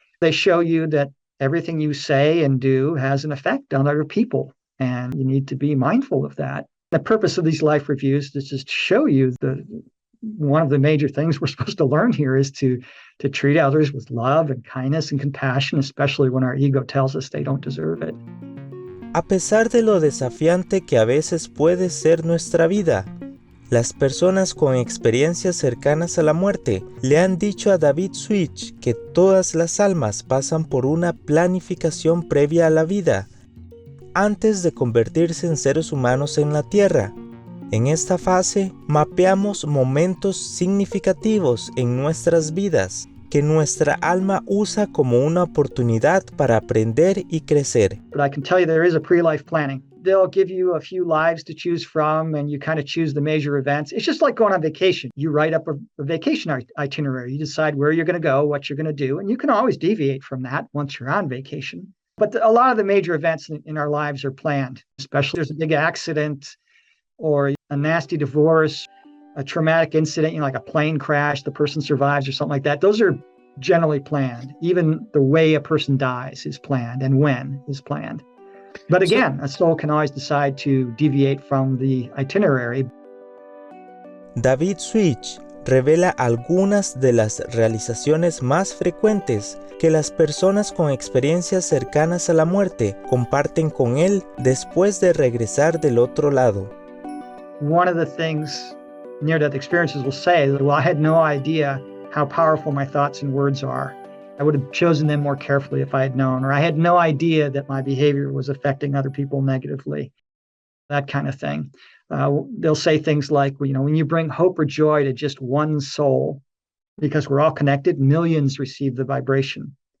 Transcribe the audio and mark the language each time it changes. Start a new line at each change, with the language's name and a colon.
English: They show you that everything you say and do has an effect on other people, and you need to be mindful of that. The purpose of these life reviews is just to show you one of the major things we're supposed to learn here is to treat others with love and kindness and compassion, especially when our ego tells us they don't deserve it.
Spanish: A pesar de lo desafiante que a veces puede ser nuestra vida, las personas con experiencias cercanas a la muerte le han dicho a David Such que todas las almas pasan por una planificación previa a la vida, antes de convertirse en seres humanos en la Tierra. En esta fase, mapeamos momentos significativos en nuestras vidas que nuestra alma usa como una oportunidad para aprender y crecer.
English: But I can tell you there is a pre-life planning. They'll give you a few lives to choose from, and you kind of choose the major events. It's just like going on vacation. You write up a vacation itinerary. You decide where you're going to go, what you're going to do, and you can always deviate from that once you're on vacation. But a lot of the major events in our lives are planned, especially if there's a big accident or a nasty divorce, a traumatic incident, like a plane crash, the person survives or something like that. Those are generally planned. Even the way a person dies is planned and when is planned. But again, a soul can always decide to deviate from the itinerary.
Spanish: David Such revela algunas de las realizaciones más frecuentes que las personas con experiencias cercanas a la muerte comparten con él después de regresar del otro lado.
English: One of the things near-death experiences will say that, well, I had no idea how powerful my thoughts and words are. I would have chosen them more carefully if I had known, or I had no idea that my behavior was affecting other people negatively, that kind of thing. They'll say things like, when you bring hope or joy to just one soul, because we're all connected, millions receive the vibration.